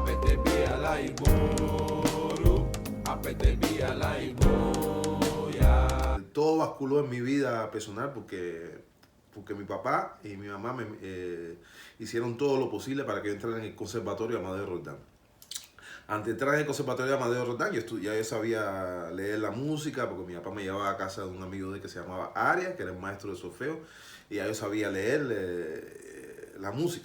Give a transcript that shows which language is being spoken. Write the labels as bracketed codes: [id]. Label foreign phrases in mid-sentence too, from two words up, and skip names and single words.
[yo] Apete via la Iboru, apete via la Iboya. [es] Todo basculó en mi vida personal porque mi papá y mi mamá hicieron todo lo posible para que yo entrara en el Conservatorio Amadeo Roldán. Antes de entrar en el Conservatorio Amadeo Roldán, ya yo sabía leer la música, porque mi papá me llevaba a casa de un amigo de él que se llamaba Arias, que era el maestro de solfeo, y ya yo sabía leer la música.